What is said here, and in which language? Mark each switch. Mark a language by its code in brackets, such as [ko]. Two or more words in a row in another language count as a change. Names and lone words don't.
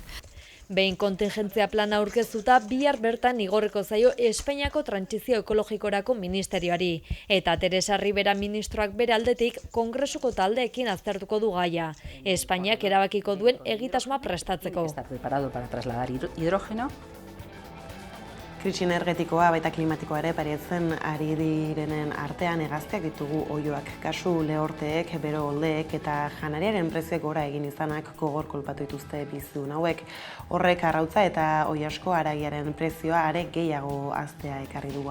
[eu] Behin kontingentzia plana aurkeztuta bihar bertan igorreko zaio Espainiako trantsizio ekologikorako ministerioari. Eta Teresa Ribera ministroak bere aldetik Kongresuko taldeekin aztertuko du gaia. Espainiak erabakiko duen egitasmoa prestatzeko. [es] Está preparado para trasladar hidrógeno [eu] Krisi energetikoa baita klimatikoa ere paretzen ari direnen artean hegaztiak ditugu oiloak. Kasu lehorteek, bero oldeek eta janariaren prezioek gora egin izanak gogor kolpatu dituzte bizidun hauek. Horrek arrautza eta oilasko haragiaren prezioa are gehiago haztea ekarri du.